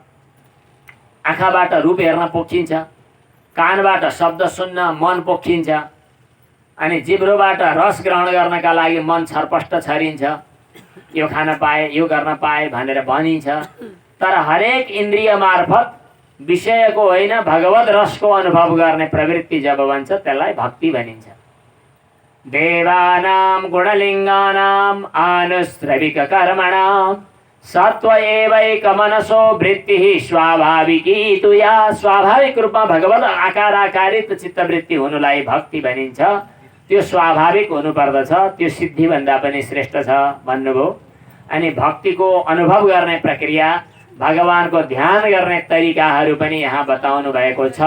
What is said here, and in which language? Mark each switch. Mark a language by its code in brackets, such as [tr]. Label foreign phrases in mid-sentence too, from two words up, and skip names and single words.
[ne] आँखाबाट रूप हेर्न पोखिन्छ, कानबाट शब्द सुन्न मन पोखिन्छ, अनि जिब्रोबाट रस ग्रहण गर्नका लागि मन छरपष्ट छरिन्छ। यो खान पाए, यो गर्न पाए भनेर भनिन्छ। तर हरेक इन्द्रिय मार्फत विषयको होइन भगवत रसको अनुभव गर्ने प्रवृत्ति जब बन्छ त्यसलाई भक्ति भनिन्छ। [sa] देवानां गुणलिङ्गानाम् आनुश्रविक कर्मणां सत्व एवैक मनसो वृत्तिः स्वाभाविकी तु या। [ne] स्वाभाविक रूपमा भगवत आकारित चित्तवृत्ति हुनुलाई भक्ति भनिन्छ। त्यो स्वाभाविक हुनुपर्दछ, त्यो सिद्धिभन्दा पनि श्रेष्ठ छ भन्नुभयो। अनि भक्तिको अनुभव गर्ने प्रक्रिया, भगवानको ध्यान गर्ने तरिकाहरू पनि यहाँ बताउनु भएको छ।